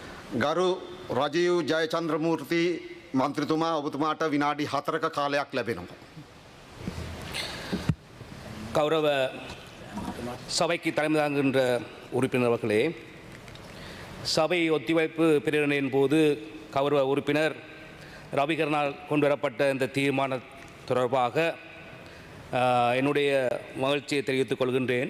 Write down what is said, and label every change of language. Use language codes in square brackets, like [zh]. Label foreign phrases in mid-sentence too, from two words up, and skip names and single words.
[si] ගරු රජීව් ජයචන්ද්‍රමූර්ති මන්ත්‍රතුමා ඔබතුමාට විනාඩි 4ක කාලයක් ලැබෙනවා. [ta] கௌரவ சபைக்கு தலைமை தாங்குகின்ற உறுப்பினர் அவர்களே, சபை ஒத்திவைப்பு பிரேரணையின் போது கௌரவ உறுப்பினர் ரவிகரனால் கொண்டு வரப்பட்ட இந்த தீர்மானம் தொடர்பாக என்னுடைய மகிழ்ச்சியை தெரிவித்துக் கொள்கின்றேன்.